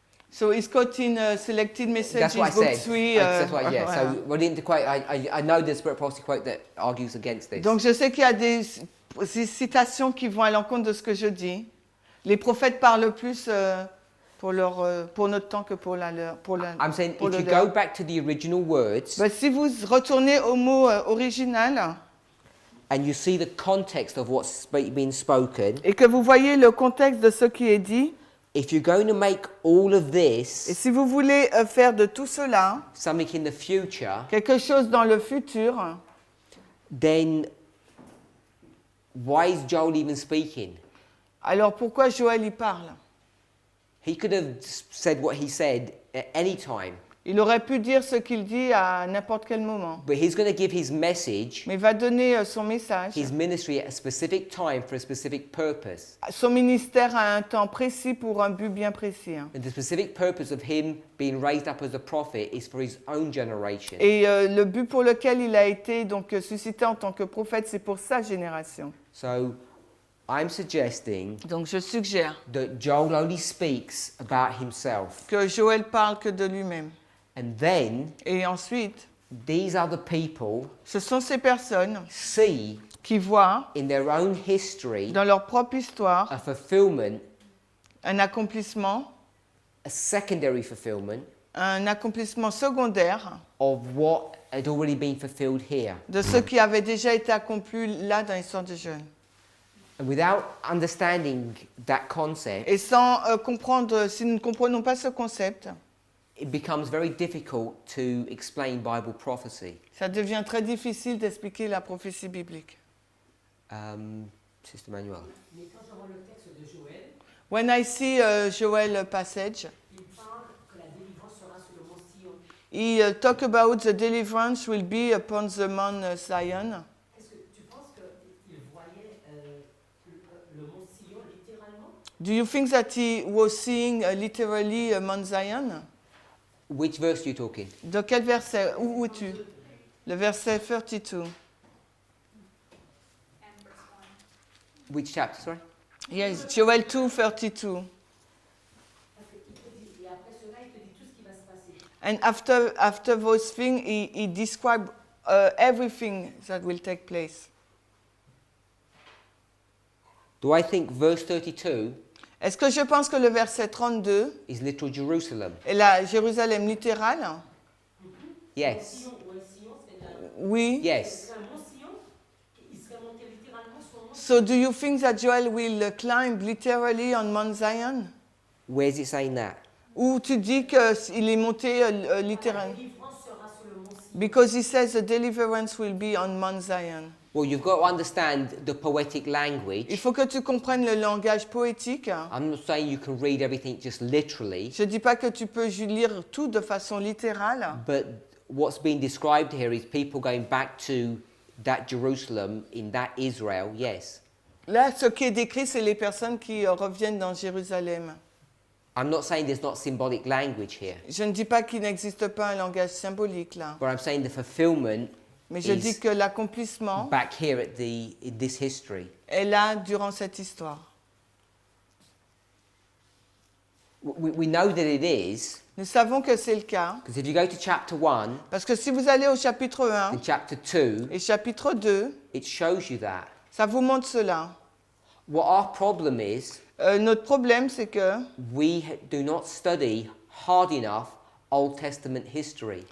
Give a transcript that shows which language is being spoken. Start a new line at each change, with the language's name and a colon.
English: So he's quoting selected messages, That's what I book said. 3. That's what, yeah.
French: voilà.
English: So we didn't quite. I know the Spirit of Prophecy quote that argues against this.
French: Donc je sais qu'il y a des citations qui vont à l'encontre de ce que je dis. Les prophètes parlent plus pour notre temps que pour la leur.
English: I'm saying
French: pour
English: if
French: le
English: you
French: leur.
English: go back to the original words
French: Ben, si vous retournez au mot original
English: and you see the context of what's being spoken,
French: et que vous voyez le contexte de ce qui est dit,
English: if you're going to make all of
French: et
English: this
French: si vous voulez faire de tout cela
English: something in the future,
French: quelque chose dans le futur,
English: then why is Joel even speaking?
French: alors pourquoi Joël y parle?
English: He could have said what he said at any time,
French: Il aurait pu dire ce qu'il dit à n'importe quel moment.
English: but he's going to give his message,
French: Mais il va donner son message,
English: his ministry at a specific time for a specific purpose.
French: son ministère à un temps précis pour un but bien précis.
English: And the specific purpose of him being raised up as a prophet is for his own generation.
French: Et le but pour lequel il a été donc suscité en tant que prophète, c'est pour sa génération.
English: So I'm suggesting
French: Donc je suggère
English: that Joel only speaks about himself.
French: que Joël parle que de lui-même.
English: And then
French: Et ensuite,
English: these other people
French: ce sont ces personnes
English: see
French: qui voient
English: in their own history
French: dans leur propre histoire
English: a fulfillment,
French: un accomplissement
English: a secondary fulfillment
French: secondaire
English: of what had already been fulfilled here.
French: de ce qui avait déjà été accompli là dans l'histoire des jeunes.
English: And without understanding that concept,
French: Et sans comprendre, si nous ne comprenons pas ce concept,
English: it becomes very difficult to explain Bible prophecy.
French: ça devient très difficile d'expliquer la prophétie biblique.
English: Sister Manuel.
French: Mais quand je vois le texte de Joël,
English: When I see Joel passage,
French: il parle que la délivrance sera sur le mont Sion.
English: he talk about the deliverance will be upon the Mount Zion.
French: Est-ce que tu penses qu'il voyait le mont Sion littéralement?
English: Do you think that he was seeing literally Mount Zion? Which verse are you talking?
French: De quel verset? Où es-tu? Le verset 32.
English: Which chapter, sorry? Yes, Joel 2, 32.
French: Parce qu'il te dit, et après cela, il te dit tout ce qui va se passer.
English: And after those things, he described everything that will take place. Do I think verse 32
French: Est-ce que je pense que le verset 32
English: is literal Jerusalem?
French: est la Jérusalem littérale?
English: Yes.
French: Sion, ouais, Sion, c'est Oui.
English: Yes.
French: un mont Sion, il serait monté littéralement sur le mont Sion.
English: So do you think that Joel will climb literally on Mount Zion? Where's it saying that?
French: Ou tu dis qu'il est monté La littéralement? délivrance sera sur le mont Sion.
English: Because he says the deliverance will be on Mount Zion. Well, you've got to understand the poetic language.
French: Il faut que tu comprennes le langage poétique.
English: I'm not saying you can read everything just literally,
French: Je ne dis pas que tu peux lire tout de façon littérale,
English: but what's being described here is people going back to that Jerusalem in that Israel, yes.
French: là, ce qui est décrit, c'est les personnes qui reviennent dans Jérusalem.
English: I'm not saying there's not symbolic language here,
French: Je ne dis pas qu'il n'existe pas un langage symbolique là,
English: but I'm saying the fulfillment
French: mais je dis
English: is
French: que l'accomplissement
English: back here in this history.
French: est là durant cette histoire.
English: We know that it is,
French: Nous savons que c'est le cas,
English: because if you go to chapter 1
French: parce que si vous allez au chapitre 1
English: and chapter 2,
French: et chapitre 2,
English: it shows you that.
French: ça vous montre cela.
English: What our problem is,
French: Notre problème, c'est que
English: do not study hard enough Old Testament history.